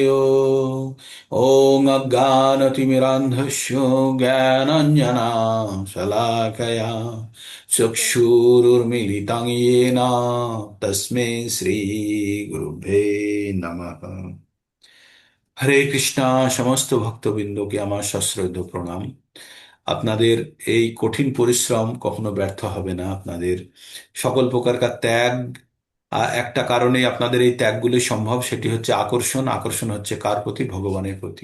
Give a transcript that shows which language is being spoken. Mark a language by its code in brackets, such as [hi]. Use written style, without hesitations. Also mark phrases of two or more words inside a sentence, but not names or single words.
[sa] ओम अज्ञानतिमिरान्धस्य ज्ञानाञ्जनशलाकया चक्षुरुर्मिलितं येन तस्मै শ্রীগুরুভ্যে নমঃ। হরে কৃষ্ণা। [bn] সমস্ত ভক্তবৃন্দকে আমার সশ্রদ্ধ প্রণাম। আপনাদের এই কঠিন পরিশ্রম কখনো ব্যর্থ হবে না। আপনাদের সকল প্রকারকার ত্যাগ, একটা কারণেই আপনাদের এই ত্যাগগুলি সম্ভব, সেটি হচ্ছে আকর্ষণ। আকর্ষণ হচ্ছে কার প্রতি? ভগবানের প্রতি।